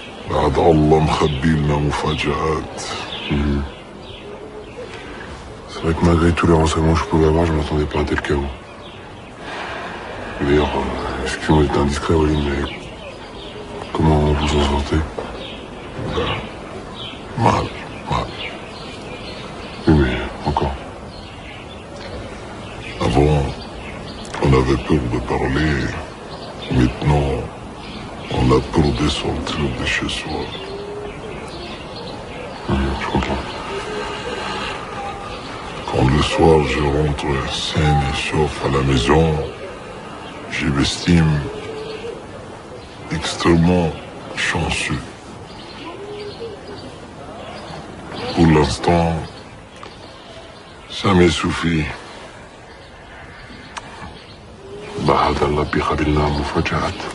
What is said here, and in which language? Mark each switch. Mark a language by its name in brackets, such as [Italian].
[Arabic] بعد الله مخبي لنا مفاجآت. [French] C'est vrai que malgré tous les renseignements que je pouvais avoir, je m'attendais pas à un tel chaos. D'ailleurs, excusez-moi d'être indiscret, Walid, mais comment vous en sortez? Mal. Oui, mais encore. Avant, on avait peur de parler. Maintenant, on a peur de sortir de chez soi. Je comprends. Quand le soir je rentre sain et sauf à la maison, je m'estime extrêmement chanceux. Pour l'instant, ça me suffit. [Arabic] بعد الله بيخبي لنا مفاجآت.